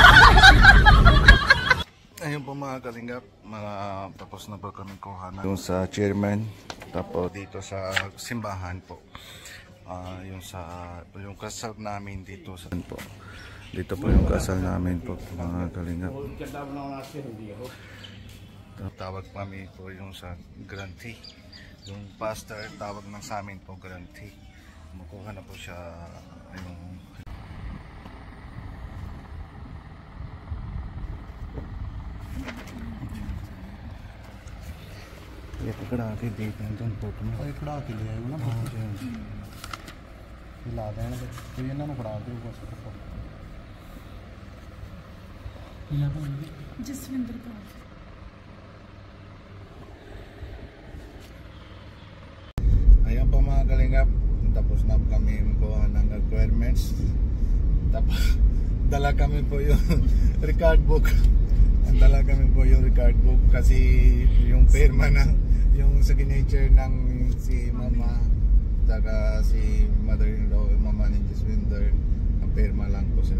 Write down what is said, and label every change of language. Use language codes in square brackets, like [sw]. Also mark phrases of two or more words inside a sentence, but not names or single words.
[tl] Ayun po mga kalingap, tapos na po kami kuhanan yung sa chairman, tapos dito sa simbahan po, yung kasal namin dito sa po. Dito po yung kasal namin po mga kalingap. Tawag kami po yung sa grantee. Yung pastor tawag ng sa amin po grantee. Makuha na po siya yung [hi] ये पकड़ा के देख रहे हैं फोटो में और खड़ा के ले आए ना ला देना तो [pa] ਇਹਨਾਂ ਨੂੰ ਫੜਾ ਦਿਓ ਬਸ ਜਸਵਿੰਦਰ ਕੌਰ [tl] Ayan po mga kalingap, tapos na kami kuha ng requirements, tapos dala kami po yung [en] record book. [tl] Dala kami po yung [en] record book [tl] kasi yung firma ng yung signature ng si mama saka si mother-in-law, mama ni Jaswinder, ang firma lang po sila.